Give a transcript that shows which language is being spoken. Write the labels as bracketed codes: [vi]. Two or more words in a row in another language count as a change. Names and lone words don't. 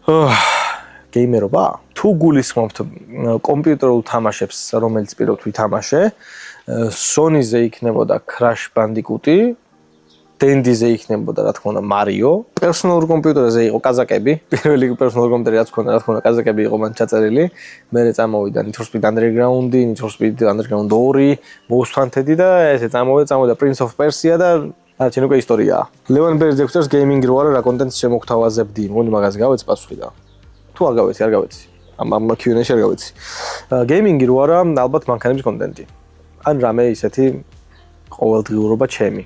[ka] გეიმერობა? თუ გულისხმობთ კომპიუტერულ თამაშებს, რომელიც პირობთ ვითამაშე, Sony-ზე იქნებოდა Crash Bandicoot-ი, Dendy-ზე იქნებოდა რა თქმა უნდა Mario, პერსონალურ კომპიუტერზე იყო კაზაკები, პირველი პერსონალურ კომპიუტერი რაც ქონდა, რა თქმა უნდა კაზაკები იყო მან ჩაწერილი, მერე წამოვიდა Need for Speed Underground-ი, Need for Speed Underground 2, Most Wanted-ი და ესე წამოვიდა Prince of Persia და არჩენ უკვე ისტორიაა. ლევან ბერძი წერს გეიმინგი რო არა რა კონტენტს შემოგთავაზებდი, მგონი მაგას გავეც პასუხი და თუ არ გავეცი, არ გავეცი. ამ Q&A-ში არ გავეცი. გეიმინგი რო არა, ალბათ მანქანების კონტენტი. ან რამე ისეთი ყოველდღიურობა ჩემი.